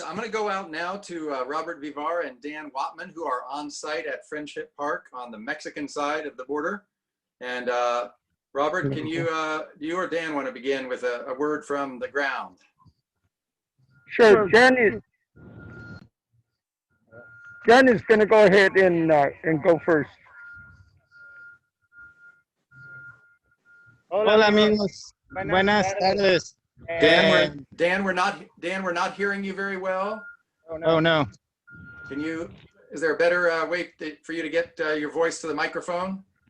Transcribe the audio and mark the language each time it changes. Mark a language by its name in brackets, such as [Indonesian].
[English] I'm going to go out now to Robert Vivar and Dan Wattman, who are on site at Friendship Park on the Mexican side of the border. And Robert, can you or Dan want to begin with a word from the ground? Sure, Jen is going to go ahead and go first. [Spanish] Hola amigos, buenas tardes. [English] Dan, we're not hearing you very well. Oh no. Is there a better way for you to get your voice to the microphone?